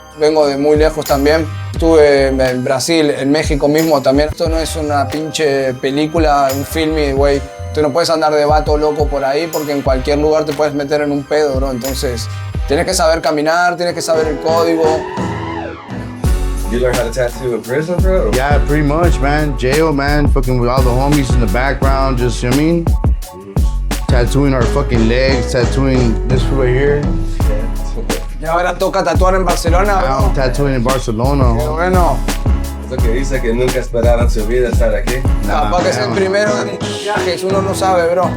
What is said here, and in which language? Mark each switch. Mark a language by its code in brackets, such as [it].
[es] Vengo de muy lejos también. Estuve en Brasil, en México mismo también. Esto no es una pinche película, un filme, güey. Tú no puedes andar de vato loco por ahí porque en cualquier lugar te puedes meter en un pedo, bro. Entonces, tienes que saber caminar, tienes que saber el código. [en] You learn how to tattoo in prison, bro? Yeah, pretty much, man. Jail, man. Fucking with all the homies in the background, just, you know what I mean? Tattooing our fucking legs, tattooing this right here. [es] Y ahora toca tatuar en Barcelona, bro. [en] I'm tattooing in Barcelona. [es] Pero bueno, Es lo que dice que nunca esperaron su vida estar aquí. capaz que es el primero en muchos viajes, uno no sabe, bro.